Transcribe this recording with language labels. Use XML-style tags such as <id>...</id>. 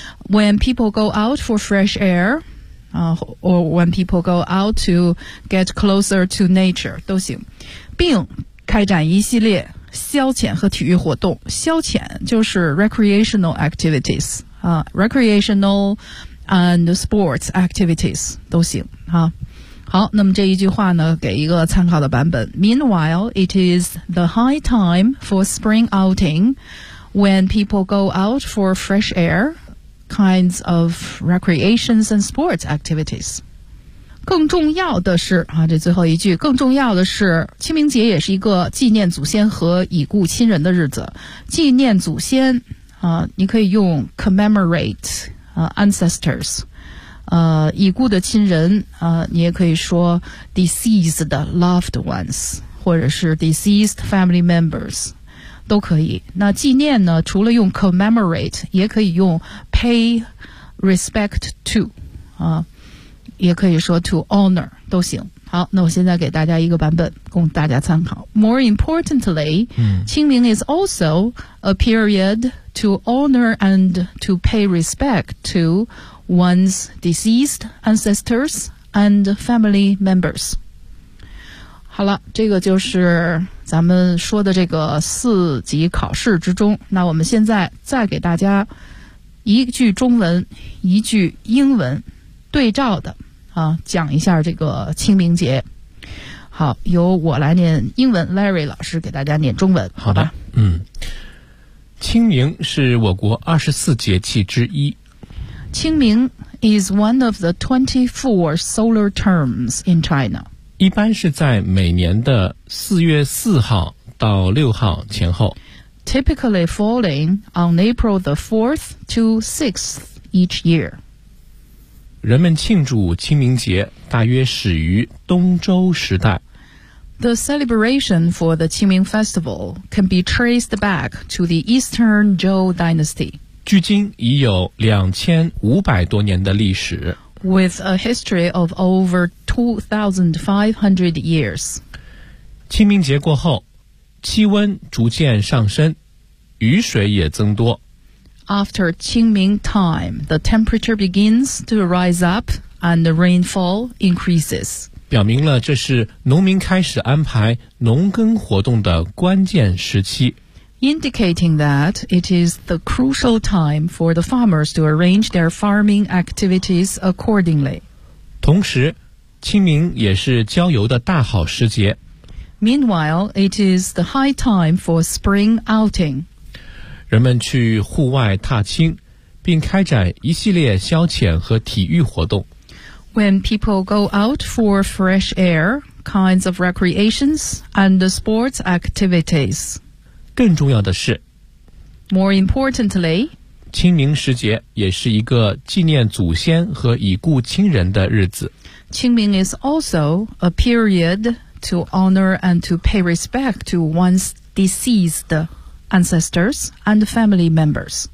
<en>When people go out for fresh air, or when people go out to get closer to nature,</en> <zh>都行。并开展一系列消遣和体育活动。消遣就是</zh> <en>recreational activities, recreational and sports activities,</en> <zh>都行。好，那么这一句话呢，给一个参考的版本。</zh> <en>Meanwhile, it is the high time for spring outing when people go out for fresh air. kinds of recreations and sports activities。</en> <zh>更重要的是啊，这最后一句，更重要的是清明节也是一个纪念祖先和已故亲人的日子。纪念祖先啊，你可以用 commemorate ancestors， 已故的亲人你也可以说</zh> <en>deceased loved ones</en> <zh>或者是</zh> <en>deceased family members。</en> <zh>都可以。那纪念呢，除了用 commemorate 也可以用 pay respect to 啊，也可以说 to honor 都行。好，那我现在给大家一个版本供大家参考。</zh> <en>More importantly、清明 is also a period to honor and to pay respect to one's deceased ancestors and family members。</en> <zh>好了，这个就是咱们说的这个四级考试之中。那我们现在再给大家一句中文一句英文对照的啊，讲一下这个清明节。好，由我来念英文， Larry 老师给大家念中文。好的，好吧。清明是我国24节气之一。</zh> <en>清明 is one of the 24 solar terms in China。</en> <zh>一般是在每年的4月4号到6号前后。</zh> <en>Typically falling on April the 4th to 6th each year。</en> <zh>人们庆祝清明节大约始于东周时代。</zh> <en>The celebration for the Qingming Festival can be traced back to the Eastern Zhou Dynasty.</en> <zh>距今已有2500多年的历史。</zh> <en>With a history of over 2500 years.</en> <zh>清明节过后，气温逐渐上升，雨水也增多。</zh> <en>After Qingming time, the temperature begins to rise up and the rainfall increases.</en> <zh>表明了这是农民开始安排农耕活动的关键时期。</zh> <en>Indicating that it is the crucial time for the farmers to arrange their farming activities accordingly.</en> <zh>同时，清明也是郊游的大好时节。</zh> <en>Meanwhile, it is the high time for spring outing.</en> <zh>人们去户外踏青，并开展一系列消遣和体育活动。</zh> <en>When people go out for fresh air, kinds of recreations and sports activities.</en> <zh>更重要的是</zh> <en>，More importantly，</en> <zh>清明时节也是一个纪念祖先和已故亲人的日子。</zh> <en>Qingming is also a period to honor and to pay respect to one's deceased. Ancestors and family members.</en>